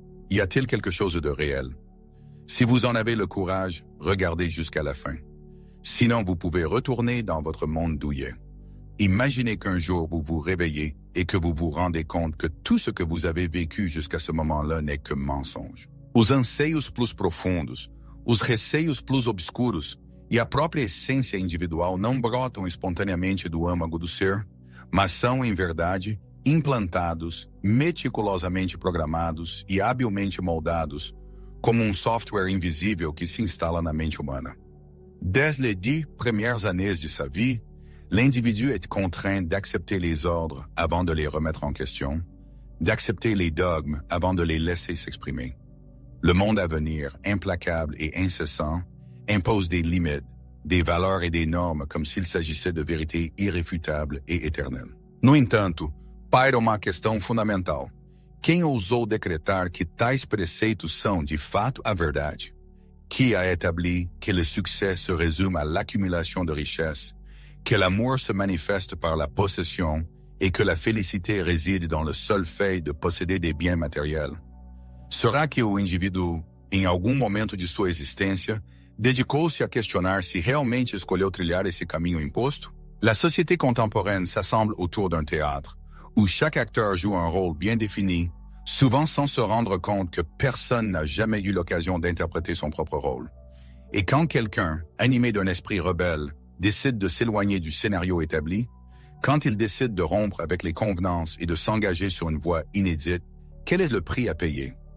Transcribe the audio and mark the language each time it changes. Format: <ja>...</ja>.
<fr>Y a-t-il quelque chose de réel? Si vous en avez le courage, regardez jusqu'à la fin. Sinon, vous pouvez retourner dans votre monde douillet. Imaginez qu'un jour vous vous réveillez et que vous vous rendez compte que tout ce que vous avez vécu jusqu'à ce moment-là n'est que mensonge.</fr> <pt>Os anseios plus profundos, os receios plus obscuros e a própria essência individual não brotam espontaneamente do âmago do ser, mas são, em verdade, implantados, meticulosamente programados e habilmente moldados, como um software invisível que se instala na mente humana.</pt> <fr>Dès les 10 premières années de sa vie, l'individu est contraint d'accepter les ordres avant de les remettre en question, d'accepter les dogmes avant de les laisser s'exprimer. Le monde à venir, implacable et incessant, impose des limites, des valeurs et des normes comme s'il s'agissait de vérités irréfutables et éternelles.</fr> <pt>No entanto, paira uma questão fundamental. Quem ousou decretar que tais preceitos são, de fato, a verdade?</pt> <fr>Qui a établi que le succès se résume à l'accumulation de richesses, que l'amour se manifeste par la possession et que la félicité réside dans le seul fait de posséder des biens matériels?</fr> <pt>Será que o indivíduo, em algum momento de sua existência, dedicou-se a questionar se realmente escolheu trilhar esse caminho imposto?</pt> <fr>La société contemporaine s'assemble autour d'un théâtre, où chaque acteur joue un rôle bien défini, souvent sans se rendre compte que personne n'a jamais eu l'occasion d'interpréter son propre rôle. Et quand quelqu'un, animé d'un esprit rebelle, décide de s'éloigner du scénario établi, quand il décide de rompre avec les convenances et de s'engager sur une voie inédite, quel est le prix à payer?</fr>